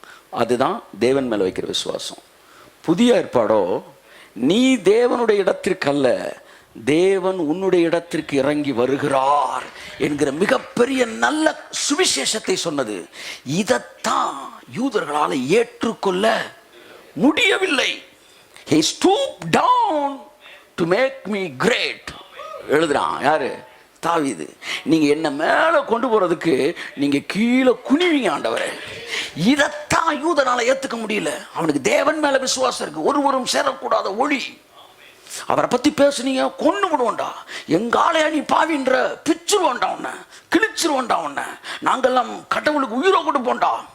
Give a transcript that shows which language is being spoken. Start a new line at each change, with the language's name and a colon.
Tamil: அதுதான் தேவன் மேலே வைக்கிற விசுவாசம். புதிய ஏற்பாடோ, நீ தேவனுடைய இடத்திற்கு அல்ல, தேவன் உன்னுடைய இடத்திற்கு இறங்கி வருகிறார் என்கிற மிகப்பெரிய நல்ல சுவிசேஷத்தை சொன்னது. இதைத்தான் யூதர்களால் ஏற்றுக்கொள்ள முடியவில்லை.
English: He stooped down to make me great
Tamil: எழுதுறான். யாரு? தாவீது. நீங்க என்ன மேல கொண்டு போறதுக்கு நீங்க கீழே குனிவீங்க ஆண்டவரே. இதைத்தான் யூதனால ஏத்துக்க முடியல. அவனுக்கு தேவன் மேல விசுவாசம் இருக்கு. ஒருவரும் சேரக்கூடாத ஒளி. அவரை பத்தி பேசுனீங்க, கொண்டு விடுவோண்டா, எங்க ஆளையா நீ பாவின்ற, பிச்சிருவோண்டா, உன்னை கிழிச்சிருவோண்டா, உன்னை நாங்கெல்லாம் கடவுளுக்கு உயிரை கொடுப்போண்டா.